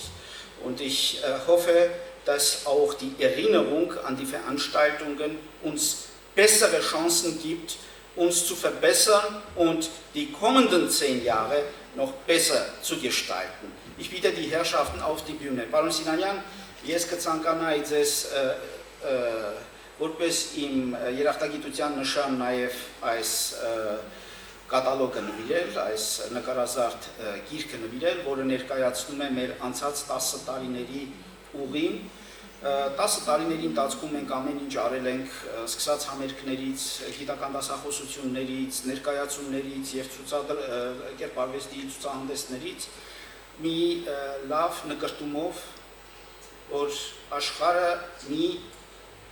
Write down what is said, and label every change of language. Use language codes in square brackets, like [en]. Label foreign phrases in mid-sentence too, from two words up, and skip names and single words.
[de] Und ich hoffe, dass auch die Erinnerung an die Veranstaltungen uns bessere Chancen gibt, uns zu verbessern und die kommenden 10 Jahre noch besser zu gestalten. Ich bitte die Herrschaften auf die Bühne. [hy] Պարոն Սինանյան, ես կցանկանայի ձեզ որպես իմ երախտագիտության նշան նաև այս կատալոգը նվիրել, այս նկարազարդ գիրքը նվիրել, որը ներկայացնում է մեր անցած 10 տարիների ուղին։ 10 տարիների ընթացքում մենք ամեն ինչ արել ենք, սկսած համերգներից, գիտական դասախոսություններից, ներկայացումներից եւ կերպարվեստի ցուցահանդեսներից մի լավ նկարտումով, որ աշխարհը մի